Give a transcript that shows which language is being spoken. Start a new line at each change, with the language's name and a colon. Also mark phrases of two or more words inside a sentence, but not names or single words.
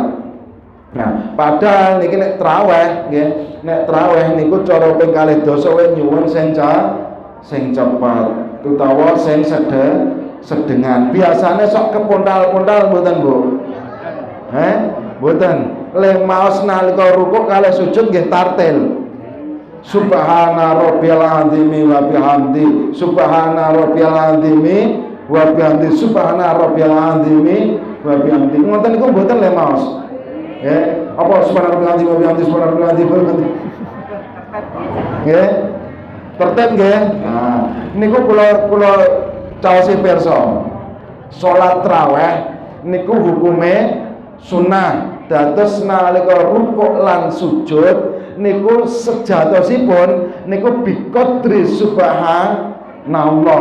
Javanese: Nah, padahal niki nek traweh nggih, nek traweh niku cara ping kalih dosa wae nyuwun sing cepet utawa sing sedengan. Biasane sok kepontal-pontal mboten, Bu? Mboten. Le maos nalika rukuk kalih sujud nggih tartil.
Arabic: سبحان ربي العظيم وبحمده. سبحان ربي العظيم وبحمده. سبحان ربي العظيم وبحمده.
Javanese: Ngoten niku mboten le maos. Apa
Arabic: سبحان ربي العظيم وبحمده, سبحان ربي العظيم وبحمده.
Javanese: Nggih. Tertib nggih. Nah, niku kula caosi pirsa. Salat tarawih niku hukume sunah. Dados nalika rukuk lan sujud niku sejatosipun niku
Arabic: بقدر سبحان الله.